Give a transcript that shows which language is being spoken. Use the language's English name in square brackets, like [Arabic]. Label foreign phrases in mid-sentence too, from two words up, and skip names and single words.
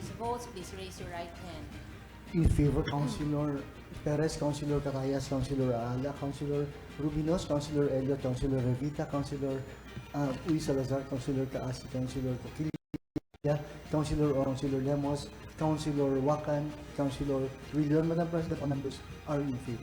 [English] votes, please raise your right hand. In favor, Councilor Perez, Councilor Carayas, Councilor Aala, Councilor Rubinos, Councilor Elliot, Councilor Revita, Councilor Uy Salazar, Councilor Kaasi, Councilor Coquilla, Councilor Lemos, Councilor Wakan, Councilor William. Madam President, all members are in favor.